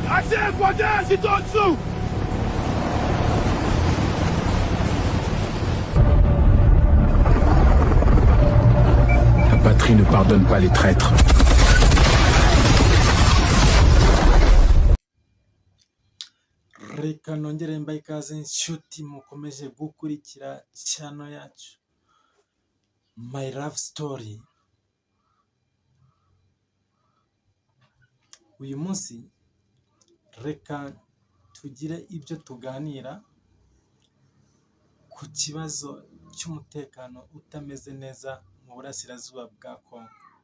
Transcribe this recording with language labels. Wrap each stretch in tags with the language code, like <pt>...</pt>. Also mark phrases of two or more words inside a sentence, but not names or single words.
<fr>Laissez, Pointin, c'est en dessous. La patrie ne pardonne pas les traîtres.</fr> <rw>Reka nongere mbaye ikaze inshuti mukomeje gukurikira channel yacu My Love Story. Uyu munsi reka tugire ibyo tuganira ku kibazo cy'umutekano utameze neza mu burasirazuba bwa Kongo.</rw>